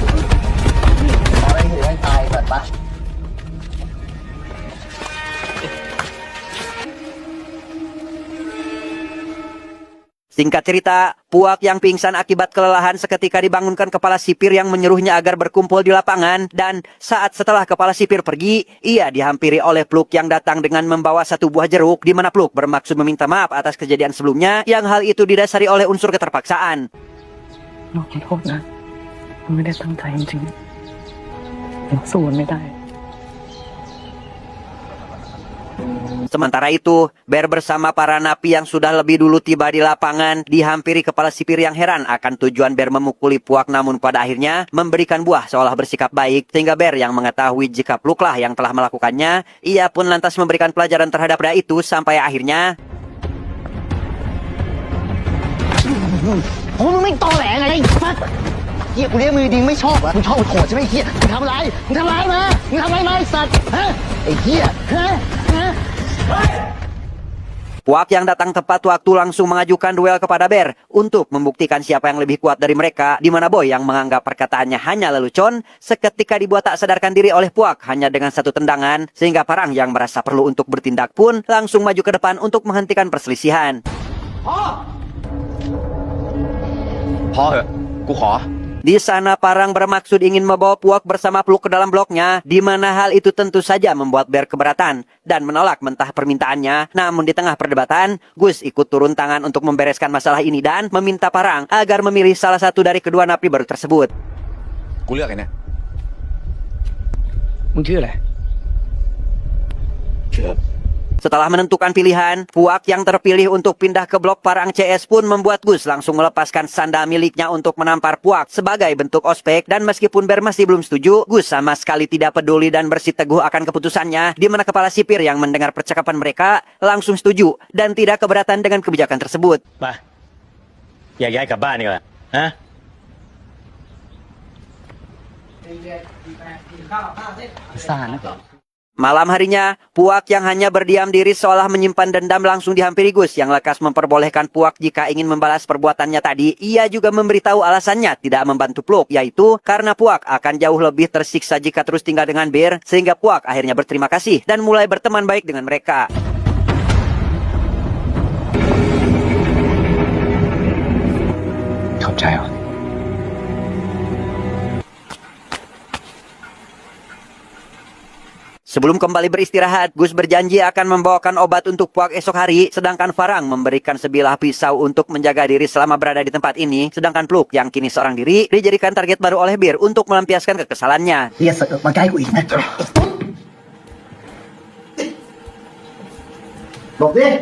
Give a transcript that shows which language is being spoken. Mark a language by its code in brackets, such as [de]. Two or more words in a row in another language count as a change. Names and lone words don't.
[id] Singkat cerita, Puak yang pingsan akibat kelelahan seketika dibangunkan kepala sipir yang menyuruhnya agar berkumpul di lapangan. Dan saat setelah kepala sipir pergi, ia dihampiri oleh Pluk yang datang dengan membawa satu buah jeruk, di mana Pluk bermaksud meminta maaf atas kejadian sebelumnya yang hal itu didasari oleh unsur keterpaksaan. [th] ขอโทษนะมันไม่ได้ตั้งใจจริงๆผมสู้มันไม่ได้ [id] Sementara itu, Bear bersama para napi yang sudah lebih dulu tiba di lapangan dihampiri kepala sipir yang heran akan tujuan Bear memukuli Puak, namun pada akhirnya memberikan buah seolah bersikap baik, sehingga Bear yang mengetahui jika Pluk lah yang telah melakukannya, ia pun lantas memberikan pelajaran terhadap pria itu sampai akhirnya... [th] ผมไม่ตอแหลไงไอ้สัสเฮียกูเลี้ยงมือดีไม่ชอบเหรอมึงชอบกูโหดใช่ไหมไอ้เฮียมึงทำอะไรมึงทำอะไรมามึงทำอะไรมาไอ้สัสฮะไอ้เฮียฮะ [id] Puak yang datang tepat waktu langsung mengajukan duel kepada Bear untuk membuktikan siapa yang lebih kuat dari mereka, di mana Boy yang menganggap perkataannya hanya lelucon seketika dibuat tak sadarkan diri oleh Puak hanya dengan satu tendangan, sehingga Parang yang merasa perlu untuk bertindak pun langsung maju ke depan untuk menghentikan perselisihan. [th] พอเหอะกูขอ [id] Di sana Parang bermaksud ingin membawa Puak bersama Pluk ke dalam bloknya, di mana hal itu tentu saja membuat Bear keberatan dan menolak mentah permintaannya. Namun di tengah perdebatan, Gus ikut turun tangan untuk membereskan masalah ini dan meminta Parang agar memilih salah satu dari kedua napi baru tersebut. [th] กูเลือกไอ้เนี่ย มึงชื่ออะไร [id] Setelah menentukan pilihan, Puak yang terpilih untuk pindah ke blok Parang CS pun membuat Gus langsung melepaskan sandal miliknya untuk menampar Puak sebagai bentuk ospek. Dan meskipun Bear masih belum setuju, Gus sama sekali tidak peduli dan bersiteguh akan keputusannya, di mana kepala sipir yang mendengar percakapan mereka langsung setuju dan tidak keberatan dengan kebijakan tersebut. [th] ไปแยกย้ายกลับบ้านดีกว่าฮะ ซ่านะ [id] Malam harinya, Puak yang hanya berdiam diri seolah menyimpan dendam langsung dihampiri Gus yang lekas memperbolehkan Puak jika ingin membalas perbuatannya tadi. Ia juga memberitahu alasannya tidak membantu Pluk, yaitu karena Puak akan jauh lebih tersiksa jika terus tinggal dengan Bear, sehingga Puak akhirnya berterima kasih dan mulai berteman baik dengan mereka. [th] ำขอบใจเหรอ [id] Sebelum kembali beristirahat, Gus berjanji akan membawakan obat untuk Puak esok hari, sedangkan Parang memberikan sebilah pisau untuk menjaga diri selama berada di tempat ini, sedangkan Pluk yang kini seorang diri dijadikan target baru oleh Bear untuk melampiaskan kekesalannya. [th] เฮียสึกมาใกล้กูอีกนะบอกดิ